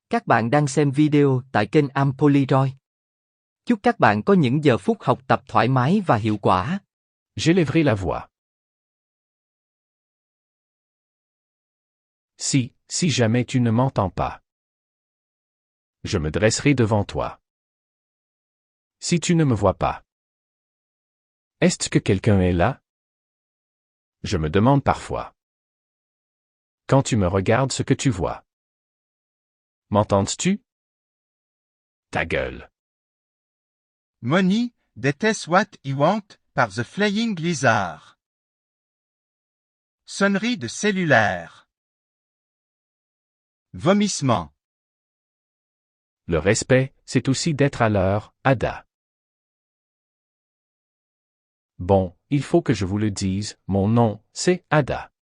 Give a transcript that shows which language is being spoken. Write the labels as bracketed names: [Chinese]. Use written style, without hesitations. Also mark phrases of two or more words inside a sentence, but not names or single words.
[Vietnamese] Các bạn đang xem video tại kênh Ampoliroid. Chúc các bạn có những giờ phút học tập thoải mái và hiệu quả. [French] J'élèverai la voix. Si jamais tu ne m'entends pas. Je me dresserai devant toi. Si tu ne me vois pas. Est-ce que quelqu'un est là? Je me demande parfois. Quand tu me regardes ce que tu vois. M'entends-tu? Ta gueule. Money, that is what you want, par The Flying Lizard. Sonnerie de cellulaire. Vomissement. Le respect, c'est aussi d'être à l'heure, Ada. Bon, il faut que je vous le dise, mon nom, c'est Ada.